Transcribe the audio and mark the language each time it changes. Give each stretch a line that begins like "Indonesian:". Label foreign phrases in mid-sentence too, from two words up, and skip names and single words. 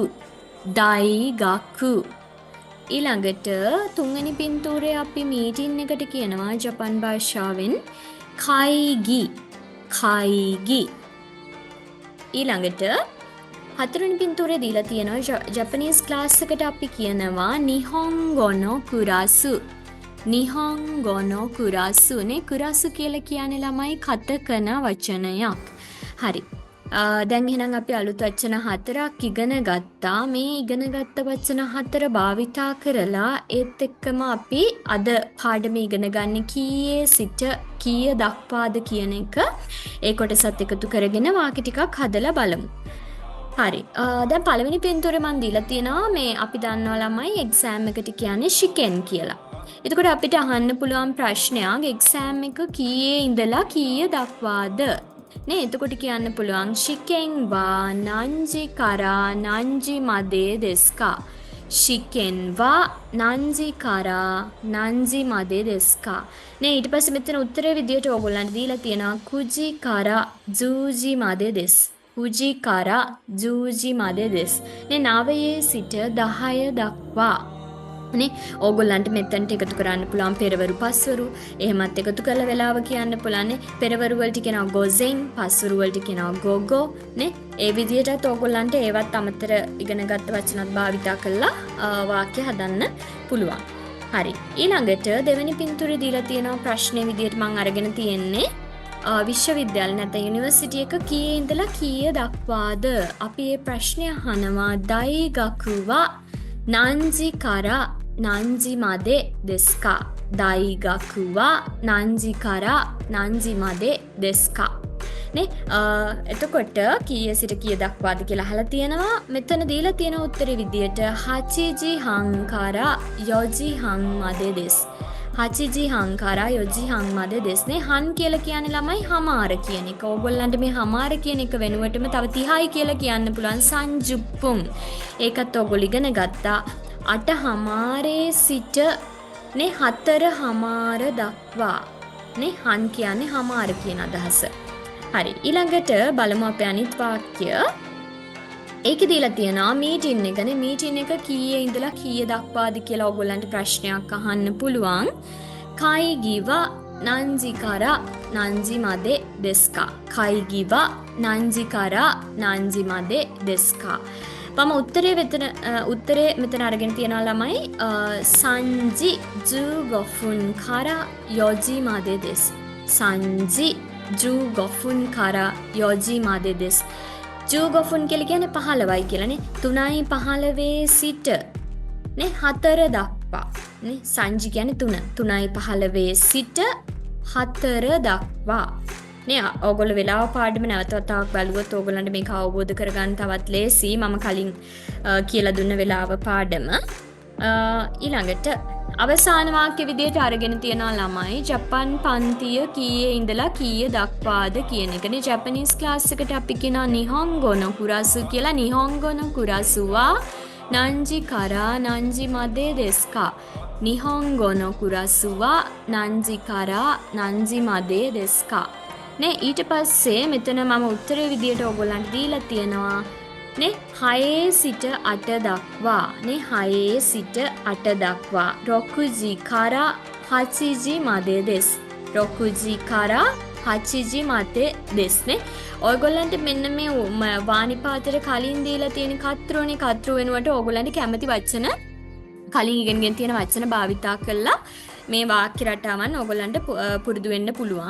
Japanese: daigaku.
Sinhala: ඊළඟට තුන්වෙනි පින්තූරේ අපි මීටින් එකට කියනවා ජපන් භාෂාවෙන් kaigi.
Japanese: 会議.
Sinhala: ඊළඟට හතරවෙනි පින්තූරේ දීලා තියෙනවා ජපනීස් ක්ලාස් එකට අපි කියනවා
Japanese: 日本語のクラス. 日本語のクラス
Sinhala: නේ kurasu කියලා කියන්නේ ළමයි කතකන වචනයක්. හරි. දැන් එහෙනම් අපි අලුත් වචන 4ක් ඉගෙන ගත්තා. මේ ඉගෙනගත්ත වචන 4 භාවිතා කරලා ඒත් එක්කම අපි අද පාඩමේ ඉගෙන ගන්න කීයේ සිට කීය දක්වාද කියන එක ඒ කොටසත් එකතු කරගෙන වාක්‍ය ටිකක් හදලා බලමු. හරි. දැන් පළවෙනි පින්තූරේ මම දීලා තියෙනවා මේ අපි දන්නවා ළමයි එක්සෑම් එකට කියන්නේ shiken කියලා. එතකොට අපිට අහන්න පුළුවන් ප්‍රශ්නයක් එක්සෑම් එක කීයේ ඉඳලා කීය දක්වාද? නේ එතකොට කියන්න පුළුවන්
Japanese: 試験は何時から何時までですか? 試験は何時から何時までですか?
Sinhala: නේ ඊට පස්සේ මෙතන උත්තරේ විදියට ඕගොල්ලන්ට දීලා තියෙනවා
Japanese: 九時から十時までです. 九時から十時までです.
Sinhala: නේ 9 සිට 10 දක්වා. නේ ඕගොල්ලන්ට මෙතනට එකතු කරන්න පුළුවන් පෙරවරු පස්වරු. එහෙමත් එකතු කරලා වෙලාව කියන්න පුළුවන්. පෙරවරු වලට කියනවා ගොසෙන්, පස්වරු වලට කියනවා ගොගෝ. නේ ඒ විදිහටත් ඕගොල්ලන්ට ඒවත් අමතර ඉගෙනගත්ත වචනත් භාවිතා කරලා වාක්‍ය හදන්න පුළුවන්. හරි. ඊළඟට දෙවෙනි පින්තූරේ දීලා තියෙනවා ප්‍රශ්නේ විදිහට මම අරගෙන තියෙන්නේ විශ්වවිද්‍යාල නැත්නම් යුනිවර්සිටි එක කීයේ ඉඳලා කීය දක්වාද? අපි මේ ප්‍රශ්නය අහනවා
Japanese: 大学は何時から何時までですか? 大学は何時から何時までですか?
Sinhala: නේ එතකොට කීයේ සිට කීය දක්වාද කියලා අහලා තියෙනවා. මෙතන දීලා තියෙන උත්තරේ විදියට
Japanese: 8半から4半までです. 8半から4半までです.
Sinhala: නේ han කියලා කියන්නේ ළමයි හමාර කියන එක. ඕගොල්ලන්ට මේ හමාර කියන එක වෙනුවටම තව 30යි කියලා කියන්න පුළුවන් සංජුප්පුන්. ඒකත් ඕගොල්ලෝ ඉගෙන ගත්තා. 8 හමාරේ සිට නේ 4 හමාර දක්වා. නේ han කියන්නේ හමාර කියන අදහස. හරි. ඊළඟට බලමු අපේ අනිත් වාක්‍ය. ඒකේ දීලා තියෙනවා මීටින් එකනේ. මීටින් එක කීයේ ඉඳලා කීය දක්වාද කියලා ඕගොල්ලන්ට ප්‍රශ්නයක් අහන්න පුළුවන්.
Japanese: 会議は何時から何時までですか? 会議は何時から何時までですか?
Sinhala: මම උත්තරේ මෙතන අරගෙන තියනවා ළමයි
Japanese: 三時15分から4時までです. 三時15分から4時までです.
Sinhala: 15 分 කියලා කියන්නේ 15යි කියලානේ. 3යි 15 සිට නේ 4 දක්වා. නේ සංජි කියන්නේ 3. 3යි 15 සිට 4 දක්වා. නේ ඕගොල්ලෝ වෙලාව පාඩම නැවත වතාවක් බලුවොත් ඕගොල්ලන්ට මේක අවබෝධ කරගන්න තවත් ලේසි. මම කලින් කියලා දුන්න වෙලාව පාඩම. ඊළඟට අවසාන වාක්‍ය විදියට අරගෙන තියනවා ළමයි ජපන් පන්තිය කීයේ ඉඳලා කීය දක්වාද කියන එකනේ. ජපනීස් ක්ලාස් එකට අපි කියනවා
Japanese: 日本語のクラス
Sinhala: කියලා.
Japanese: 日本語のクラスは何時から何時までですか? 日本語のクラスは何時から何時までですか?
Sinhala: නේ ඊට පස්සේ මෙතන මම උත්තරේ විදියට ඕගොල්ලන්ට දීලා තියෙනවා නේ 6 සිට 8 දක්වා නේ 6 සිට 8 දක්වා
Japanese: 六時から8までです 六時から8までです
Sinhala: නේ ඔයගොල්ලන්ට මෙන්න මේ වානිපාතට කලින් දීලා තියෙන කතරුනේ කතරු වෙනුවට ඔයගොල්ලන්ට කැමති වචන කලින් ඉගෙනගෙන තියෙන වචන භාවිතා කරලා මේ වාක්‍ය රටාවන් ඔයගොල්ලන්ට පුරුදු වෙන්න පුළුවන්.